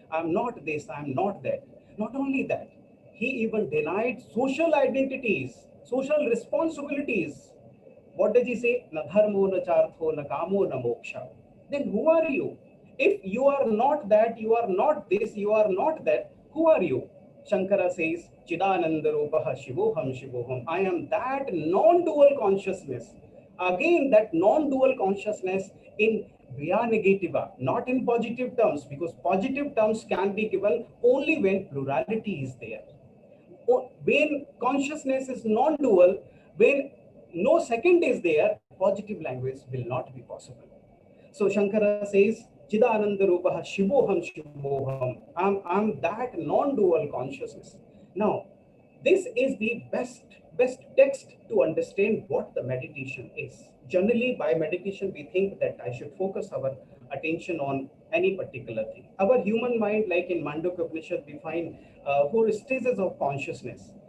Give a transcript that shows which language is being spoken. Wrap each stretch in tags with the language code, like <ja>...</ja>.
<en>I'm not this, I'm not that. Not only that, he even denied social identities, social responsibilities. What does he say?</en> <sa>Na dharmo, na chartho, na kamo, na moksha.</sa> <en>Then who are you? If you are not that, you are not this, you are not that, who are you? Shankara says,</en> <sa>Chidananda Rupaha Shivoham Shivoham.</sa> <en>I am that non-dual consciousness. Again, that non-dual consciousness in via negativa, not in positive terms, because positive terms can be given only when plurality is there. When consciousness is non-dual, when no second is there, positive language will not be possible. So Shankara says,</en> <sa>Chidananda Rupaha Shivoham Shivoham.</sa> <en>I'm that non-dual consciousness. Now, this is the best text to understand what the meditation is. Generally, by meditation, we think that I should focus our attention on any particular thing. Our human mind, like in Mandukya Upanishad, we find 4 stages of consciousness.</en>